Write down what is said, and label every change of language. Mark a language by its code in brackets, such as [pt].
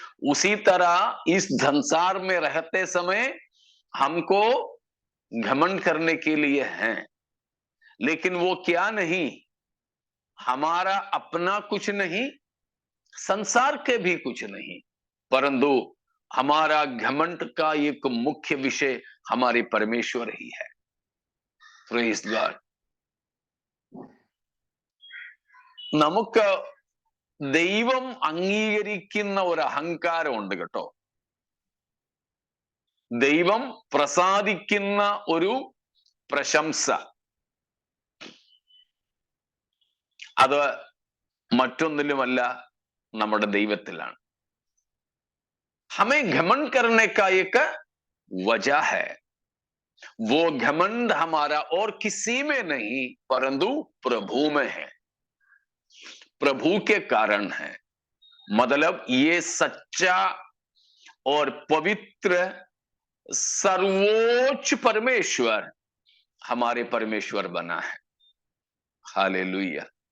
[hi] उसी तरह इस संसार में रहते समय हमको घमंड करने के लिए हैं, लेकिन वो क्या नहीं, हमारा अपना कुछ नहीं, संसार के भी कुछ नहीं, परंतु हमारा घमंड का एक मुख्य विषय हमारे परमेश्वर ही है। [en] Praise God. [ml] നമുക്ക് ദൈവം അംഗീകരിക്കുന്ന ഒരു അഹങ്കാരമുണ്ട് കേട്ടോ. ദൈവം പ്രസാദിക്കുന്ന ഒരു പ്രശംസ, അത് മറ്റൊന്നിലുമല്ല, നമ്മുടെ ദൈവത്തിലാണ്. [hi] हमें घमंड करने का एक वजह है। वो घमंड हमारा और किसी में नहीं परंतु प्रभु में है, प्रभु के कारण है। मतलब ये सच्चा और पवित्र सर्वोच्च परमेश्वर हमारे परमेश्वर बना है। हालेलुया।